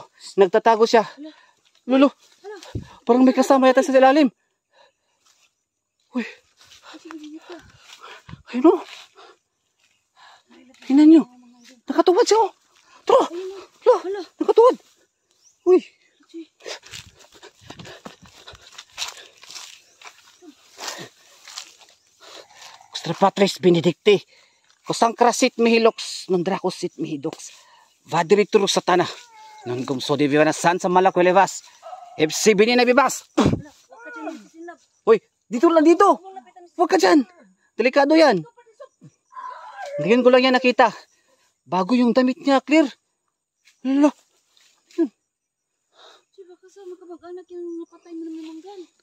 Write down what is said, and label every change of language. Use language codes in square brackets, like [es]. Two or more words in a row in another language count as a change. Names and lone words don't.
[tl] Nagtatago siya. Lolo. Parang may kasama yata sa ilalim. Uy. Ayun o. Tingnan nyo. Nakatuwad siya o. Tara. Hala. Nakatuwad. Uy. [la] Patris Benedicti. Kusang krasit mihiloks. Nondrakosit mihidoks. Vadiriturus satana. Non gumso di viva na san sa malakwelevas. [tl] FC bini na bibas. Uy, dito lang dito. Huwag ka dyan. Delikado yan. Ngayon ko lang yan nakita. Bago yung damit niya, Clear. Lala. Choy, baka sa magkamag-anak yung napatay mo ng manggan.